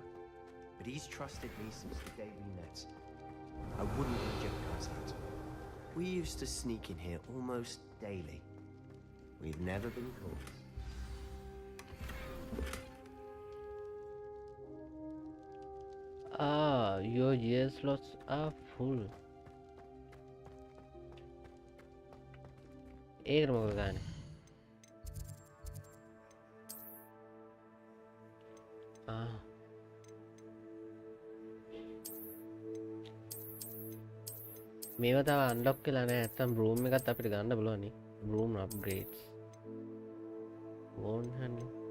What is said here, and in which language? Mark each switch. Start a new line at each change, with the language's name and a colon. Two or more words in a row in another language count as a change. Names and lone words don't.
English: But he's trusted me since the day we met. I wouldn't jeopardize that. We used to sneak in here almost daily. We've never been caught. Ah, your gear slots are full. एक मोड़ गाने. Ah.
Sinhala: මේවා තව අන්ලොක් වෙලා නැහැ. නැත්තම් බ්‍රූම් එකත් අපිට ගන්න බලවනේ.
English: Broom upgrades.
Sinhala: ඕන් හන්නේ.